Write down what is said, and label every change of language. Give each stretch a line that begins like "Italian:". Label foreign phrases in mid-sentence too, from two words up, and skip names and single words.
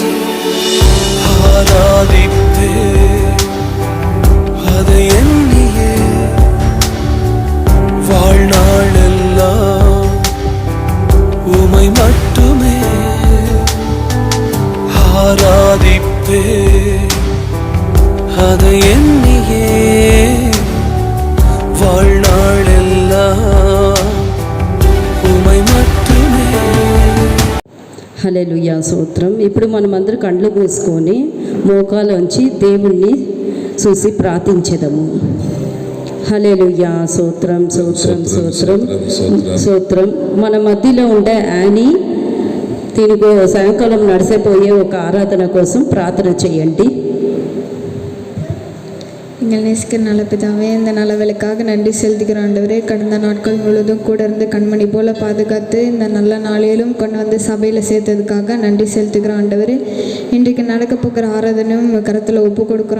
Tamil: ஆராதிப்பே அதை எண்ணியே வாழ்நாளெல்லாம் உமை மட்டுமே ஆராதிப்பே அதை எண்ணியே வாழ்நாளெல்லாம் உமை மட்டுமே.
Telugu: హల్లెలూయా, స్తోత్రం. ఇప్పుడు మనం అందరూ కళ్ళు మూసుకొని మోకాలోంచి దేవుణ్ణి చూసి ప్రార్థించెదము. హల్లెలూయా, స్తోత్రం స్తోత్రం స్తోత్రం స్తోత్రం. మన మధ్యలో ఉండే యానీ దీనికి సాయంకాలం నడిసిపోయే ఒక ఆరాధన కోసం ప్రార్థన చేయండి.
Tamil: எங்கள் நேசிக்கிற நல்ல பிதாவே, இந்த நல்ல வேலைக்காக நன்றி செலுத்துகிற ஆண்டவரே, கடந்த நாட்கள் முழுவதும் கூட இருந்து கண்மணி போல பாதுகாத்து இந்த நல்ல நாளிலும் கொண்டு வந்து சபையில் சேர்த்ததுக்காக நன்றி செலுத்துகிற ஆண்டவரே, இன்றைக்கு நடக்க போகிற ஆராதனையும் கருத்தில் ஒப்பு கொடுக்குறோம்.